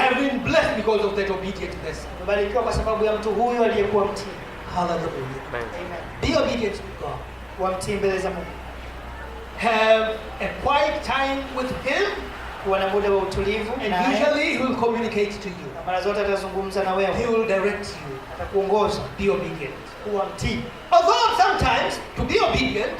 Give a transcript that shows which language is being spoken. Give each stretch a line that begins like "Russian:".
English: Have been blessed because of that obedient person.
Swahili: Umebarikiwa kwa sababu ya mtu huyo aliyekuwa mtii.
English: Hallelujah. Amen. Be obedient to God.
Swahili: Kuwa mtii mbele za Mungu.
English: Have a quiet time with him.
Swahili: Kuwa na muda wa utulivu.
English: And usually he will communicate to you.
Swahili: Mara zote atazungumza na wewe.
English: He will direct you.
Swahili: Atakuongoza.
English: Be obedient.
Swahili: Kuwa mtii.
English: Although sometimes to be obedient,